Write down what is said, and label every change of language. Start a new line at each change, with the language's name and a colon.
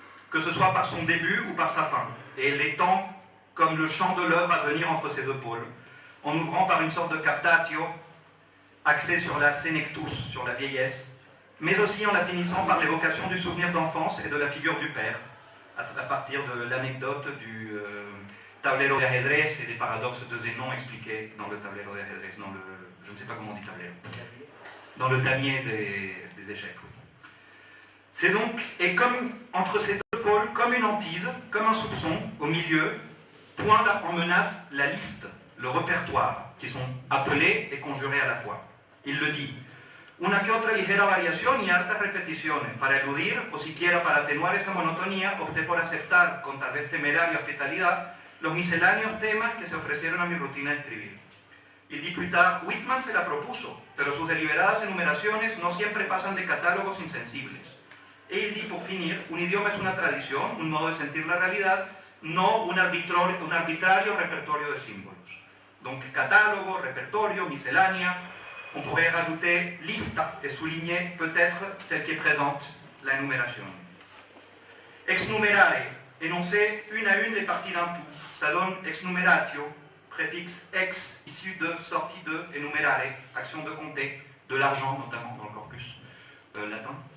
French: que ce soit par son début ou par sa fin, et l'étend comme le champ de l'œuvre à venir entre ces deux pôles, en ouvrant par une sorte de captatio, axé sur la senectus, sur la vieillesse, mais aussi en la finissant par l'évocation du souvenir d'enfance et de la figure du père, à partir de l'anecdote du
Spanish: tablero de ajedrez
French: et des paradoxes de Zénon expliqués dans le tablero de ajedrez, dans le, je ne sais pas comment on dit tablero, dans le damier des échecs. Oui. C'est donc, et comme entre ces deux pôles, comme une hantise, comme un soupçon, au milieu, pointe en menace la liste, le répertoire, qui sont appelés et conjurés à la fois. Il le dit.
Spanish: Una que otra ligera variación y hartas repeticiones. Para eludir o siquiera para atenuar esa monotonía, opté por aceptar, con tal vez temeraria hospitalidad, los misceláneos temas que se ofrecieron a mi rutina de escribir.
French: Il dit plus tard,
Spanish: Whitman se la propuso, pero sus deliberadas enumeraciones no siempre pasan de catálogos insensibles.
French: Et il dit, pour finir,
Spanish: un idioma es una tradición, un modo de sentir la realidad, no un arbitrario repertorio de símbolos.
French: Donc, catálogo, repertorio, miscelánea. On pourrait rajouter lista et souligner peut-être celle qui est présente, la énumération. Ex numerare, énoncer une à une les parties d'un tout. Ça donne ex numeratio, préfixe ex, issu de, sortie de, enumerare, action de compter, de l'argent notamment dans le corpus latin.